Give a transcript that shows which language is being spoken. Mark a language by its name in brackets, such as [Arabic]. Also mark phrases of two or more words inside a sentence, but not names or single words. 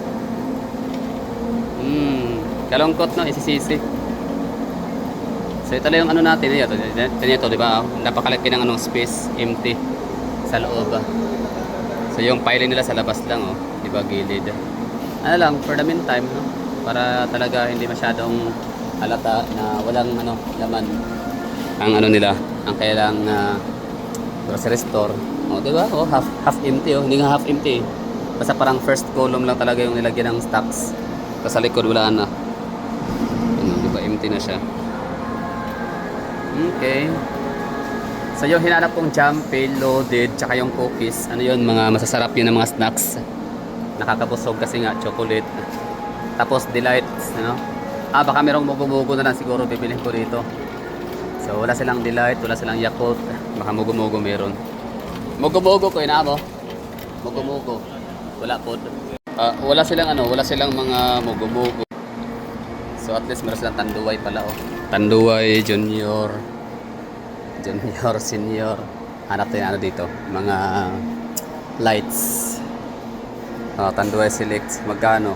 [Filipino] Kalungkot no, isisisi. So, ito lang yung ano natin, ito, diba? Napakalaki ng anong space, empty sa loob. So, yung piling nila sa labas lang, oh, diba, gilid. Ano lang, [English] for the meantime, no? [Filipino] Para talaga hindi masyadong halata na walang ano, laman ang ano nila, ang kailang grocery store. Oh, di ba? Oh, [English] half empty [Filipino] oh, hindi nga [English] half empty. [Filipino] Basta parang [English] first column [Filipino] lang talaga yung nilagyan ng stocks. Tapos sa likod wala na. Ano, di ba? Empty na siya. Okay. So yung hinanap kong Jumpy, Loaded, tsaka yung cookies, ano yun, mga masasarap yun ng mga snacks. Nakakabusog kasi nga, chocolate. Tapos Delights, ano? Baka merong mugo-mugo na lang siguro bibilhin ko dito. So wala silang Delight, wala silang Yakult. Baka mugo-mugo meron. Mugo-mugo ko inaabo. Mugo-mugo. Wala po. Wala silang mga mugo-mugo. So at least meron silang Tanduay pala oh. Tanduay, Junior, Senior. Hanap tayo ano dito, mga lights. Tanduay Select, magkano?